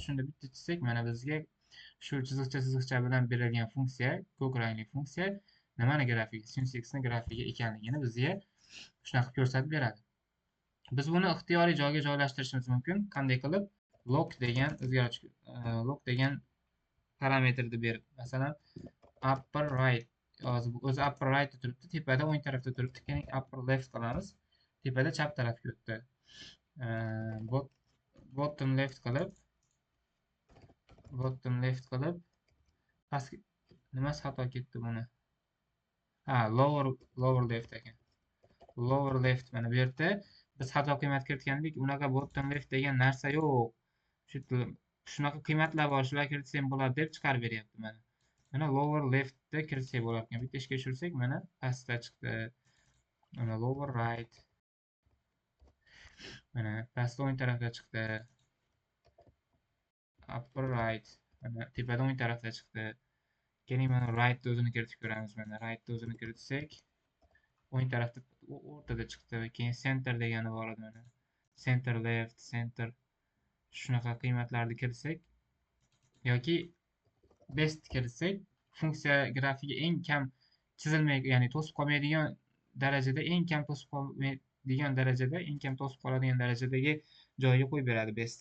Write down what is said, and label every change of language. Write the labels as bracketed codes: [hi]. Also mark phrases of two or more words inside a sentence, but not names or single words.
[uz] Shunda bitta chizsak, mana bizga shu chiziqcha bilan berilgan funksiya, ko'k rangli funksiya nimani grafigi, sinus x ni grafigi ekanligini bizga shunaqa ko'rsatib beradi. Biz buni ixtiyoriy joyga joylashtirishimiz mumkin. Qanday qilib? Log degan parametrni berib, masalan [en] upper right [uz] yozib, o'zi [en] upper right [uz] turibdi, tepada o'ng tarafda turibdi. Keyin [en] upper left [uz] qilamiz. Tepada chap tarafga o'tdi. [en] Bottom left [uz] qilib pastga nimasi xato ketdi buni? [en] Lower left [uz] ekan. [en] Lower left [uz] mana bu yerda biz xato qiymat kiritgandik. Unaqa [en] bottom left [uz] degan narsa yo'q. Shunaqa qiymatlar bor, shular kiritsam bo'ladi deb chiqarib beryapti mana. Mana [en] lower leftda [uz] kiritsak bo'lar ekan. Bitta ishga tushirsak mana pastda chiqdi. [en] Mana lower right. [uz] Mana pastda o'ng tarafga chiqdi. [en] Upper right. [uz] Mana tepada o'ng tarafga chiqdi. Keyin mana right o'zini kiritib ko'ramiz. Mana right o'zini kiritsak o'ng tarafda o'rtada chiqdi. Keyin center degani bor edi mana. [en] Center left, [uz] center shunaqa qiymatlarni kiritsak yoki best kiritsak, funksiya grafigi eng kam chizilmay, ya'ni to'sib qolmaydigan darajada, eng kam to'sib qoladigan darajadagi joyiga qo'yib beradi best.